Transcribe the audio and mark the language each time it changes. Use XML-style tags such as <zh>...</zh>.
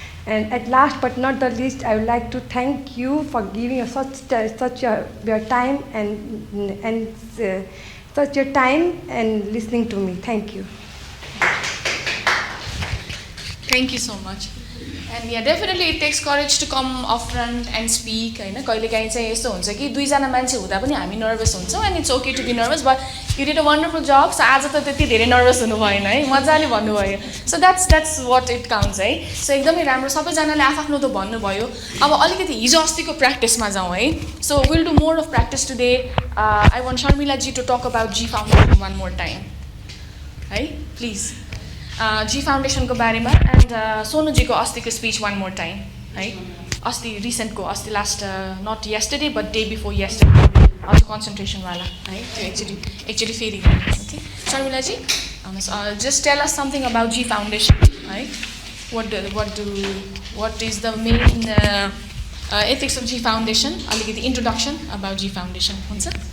<en>And at last but not the least, I would like to thank you for giving us such your time and such your time and listening to me. Thank you. Thank you so much. And yeah, definitely it takes courage to come up front and speak. हैन कहिलेकाहीँ चाहिँ यस्तो हुन्छ कि दुईजना मान्छे हुँदा पनि हामी नर्भस हुन्छौँ, and it's okay to be nervous, but you did a wonderful job.</en> <ne>So आज त त्यति धेरै नर्भस हुनु भएन है, मजाले भन्नुभयो.</ne> <en>So that's what it counts है.</en> <ne>So एकदमै राम्रो, सबैजनाले आफ्नो त भन्नुभयो. अब अलिकति हिजो अस्तिको प्र्याक्टिसमा जाउँ है.</ne> <en>So we'll do more of practice today. I want Sharmila ji to talk about G Foundation one more time. है, please.</en> <ne>G Foundation को बारेमा and सोनु जी को अस्ति को speech one more time है अस्ति recent को अस्ति last not yesterday but day before yesterday आज concentration वाला है त्यो actually फेरि okay Sharmila ji just tell us something about G Foundation है what is the main ethics of G Foundation अलिकति introduction about G Foundation हुन्छ</ne>